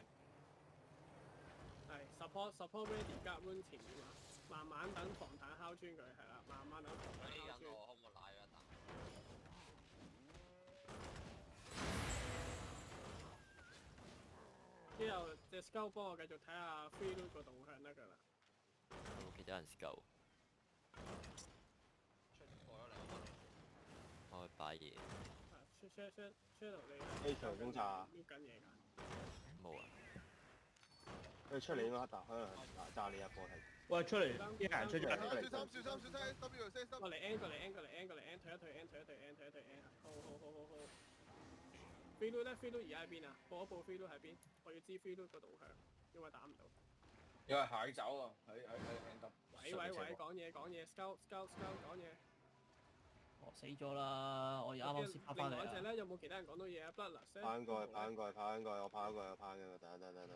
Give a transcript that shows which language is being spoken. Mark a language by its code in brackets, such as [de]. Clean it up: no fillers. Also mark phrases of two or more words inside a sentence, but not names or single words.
[yue] 係 [en] support ready [yue] 夾 run 前面啊，慢慢等防彈敲穿佢係啦，慢慢等防彈敲穿。我可唔可以賴一啖？之後隻 scout 幫我繼續睇下 [en] free loot [yue] 個動向得㗎啦。有冇其他人 scout？出錯咗2蚊。我去擺嘢。 share 到你。 A 場偵察。喐緊嘢㗎。冇啊。佢出嚟應該打，可能炸你一波係。喂，出嚟，啲人出咗嚟。小心 W 先過嚟 N 過嚟 N 退一退 N。好。 [en] free loot [yue] 咧 [en] free loot [yue] 而家喺邊啊？報一報 [en] free loot [yue] 喺邊？我要知 [en] free loot [yue] 個動向，因為打唔到。有人蟹走啊！喺 N W。喂，講嘢 ，scout 講嘢。我死咗啦！我啱啱先跑翻嚟另外一隻咧，有冇其他人講到嘢啊 ？Bloodlust 跑緊過去，我跑緊過去，等。